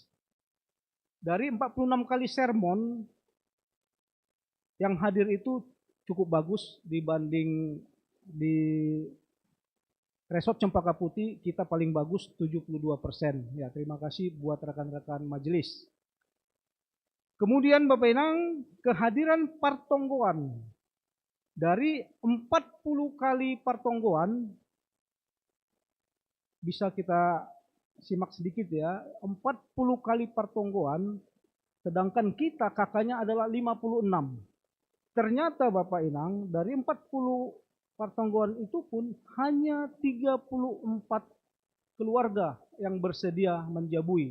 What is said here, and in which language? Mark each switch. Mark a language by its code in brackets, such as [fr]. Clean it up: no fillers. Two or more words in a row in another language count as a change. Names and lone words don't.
[id] Dari 46 kali sermon yang hadir itu cukup bagus dibanding di Resort Cempaka Putih, kita paling bagus 72%. Ya, terima kasih buat rekan-rekan majelis. Kemudian Bapak Inang, kehadiran partonggoan. Dari 40 kali partonggoan, bisa kita simak sedikit ya, 40 kali partonggoan, sedangkan kita kakaknya adalah 56. ternyata Bapak Inang dari 40 pertonggoan itu pun hanya 34 keluarga yang bersedia menjabui.